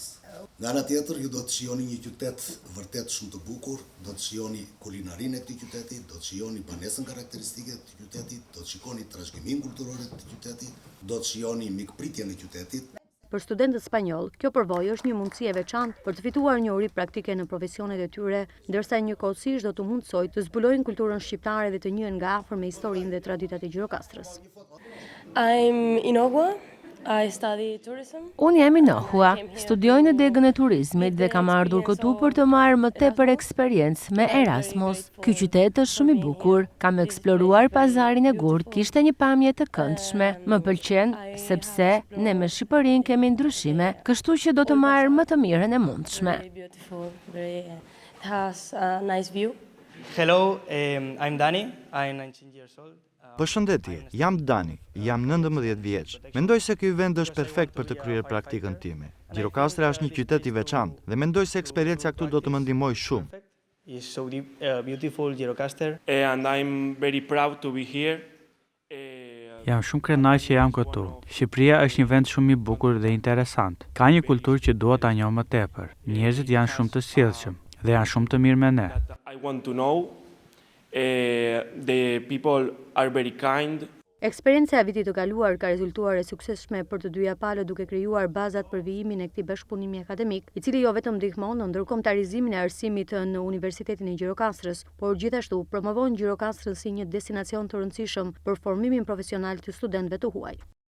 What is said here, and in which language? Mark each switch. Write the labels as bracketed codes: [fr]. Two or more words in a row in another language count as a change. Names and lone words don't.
[sq] Nga ana tjetër, ju do të shijoni një qytet vërtet shumë të bukur, do të shijoni kulinarinë e këtij qyteti, do të shijoni banesën karakteristike të këtij qyteti, do të shikoni trashëgiminë kulturore të këtij qyteti, do të shijoni mikpritjen e qytetit. Për studentët spanjoll, kjo përvojë është një mundësi e veçantë për të fituar njohuri praktike në profesionet e tyre, ndërsa njëkohësisht do të mundsojë të zbulojnë kulturën shqiptare dhe të njihen nga afër me historinë dhe traditat e Gjirokastrës. [en] I'm Inogua. I study tourism. [sq] Unë jam Inohua, studioj në degën e turizmit dhe kam ardhur këtu për të marrë më tepër eksperiencë me Erasmus. Ky qytet është shumë i bukur, kam eksploruar pazarin e Gurt, kishte një pamje të këndshme. Më pëlqen sepse ne me Shqipërinë kemi ndryshime, kështu që do të marr më të mirën e mundshme. [en] It has a nice view. Hello, I'm Dani. I'm 19 years old. [sq] Përshëndetje, jam Dani, jam 19 vjeç. Mendoj se ky vend është perfekt për të kryer praktikën time. Gjirokastra është një qytet i veçantë dhe mendoj se eksperjenca këtu do të më ndihmojë shumë. [en] It's so beautiful Gjirokastër. And I'm very proud to be here. [sq] Jam shumë krenar që jam këtu. Shqipëria është një vend shumë i bukur dhe interesant. Ka një kulturë që dua ta njoh më tepër. Njerëzit janë shumë të sjellshëm dhe janë shumë të mirë me ne. [en] I want to know. The people are very kind. [sq] Eksperjenca e vitit të kaluar ka rezultuar e suksesshme për të dyja palët, duke krijuar bazat për vijimin e këtij bashkëpunimi akademik, i cili jo vetëm ndihmon në ndërkombëtarizimin e arsimit në Universitetin e Gjirokastrës, por gjithashtu promovon Gjirokastrën si një destinacion të rëndësishëm për formimin profesional të studentëve të huaj.